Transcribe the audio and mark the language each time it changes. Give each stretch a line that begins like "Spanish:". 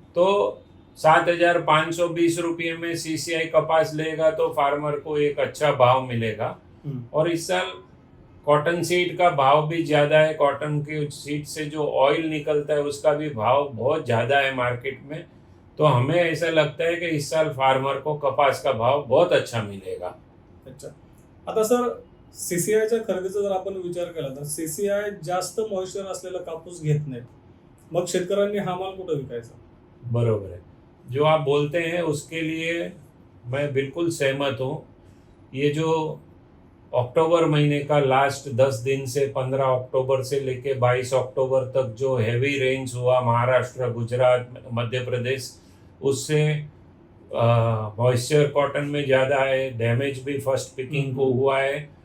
Hindi: तो 7,520 रुपये में सीसीआई कपास लेगा तो फार्मर को एक अच्छा भाव मिलेगा। और इस साल कॉटन सीड का भाव भी ज़्यादा है, कॉटन के सीड से जो ऑयल निकलता है उसका भी भाव बहुत ज़्यादा है मार्केट में। तो हमें ऐसा लगता है कि इस साल फार्मर को कपास का भाव बहुत अच्छा मिलेगा।
Marathi: अच्छा, आता सर सीसीआयच्या खरेदीचा जर आपण विचार केला तर सीसीआय जास्त मॉइश्चर असलेला कापूस घेत नाहीत, मग शेतकऱ्यांनी हा माल कुठं विकायचा?
Hindi: बरोबर है, जो आप बोलते हैं उसके लिए मैं बिल्कुल सहमत हूँ। ये जो अक्टूबर महीने का लास्ट 10 दिन से 15 अक्टूबर से लेके 22 अक्टूबर तक जो हैवी रेन्स हुआ महाराष्ट्र, गुजरात, मध्य प्रदेश, उससे मॉइस्चर कॉटन में ज़्यादा है, डैमेज भी फर्स्ट पिकिंग को हुआ है।